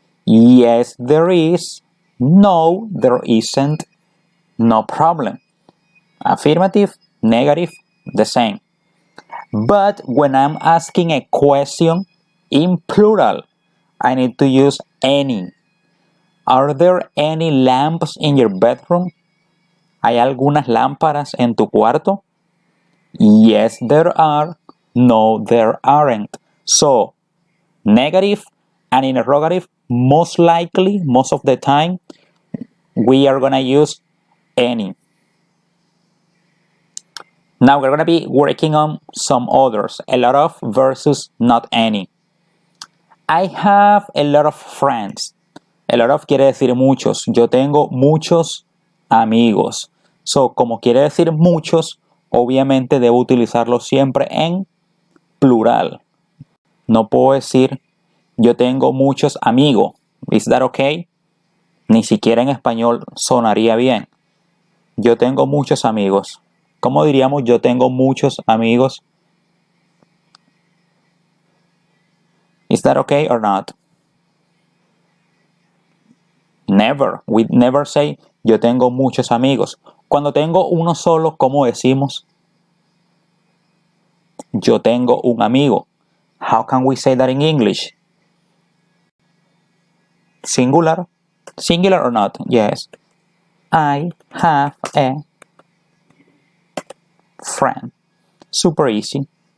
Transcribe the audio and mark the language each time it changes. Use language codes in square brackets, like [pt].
[en] Yes, there is. No, there isn't. No problem. Affirmative, negative, the same. But when I'm asking a question in plural, I need to use any. Are there any lamps in your bedroom? [es] ¿Hay algunas lámparas en tu cuarto? [en] Yes, there are. No, there aren't. So, negative and interrogative, most likely, most of the time, we are going to use any. Now we're going to be working on some others. A lot of versus not any. I have a lot of friends. A lot of [es] quiere decir muchos. Yo tengo muchos amigos. So, como quiere decir muchos, obviamente debo utilizarlo siempre en plural. No puedo decir yo tengo muchos amigos. [en] Is that okay? [es] Ni siquiera en español sonaría bien. Yo tengo muchos amigos. ¿Cómo diríamos yo tengo muchos amigos? [en] Is that okay or not? Never. We never say [es] yo tengo muchos amigos. Cuando tengo uno solo, ¿cómo decimos? Yo tengo un amigo. [en] How can we say that in English? Singular? Singular or not? Yes. I have a friend. Super easy.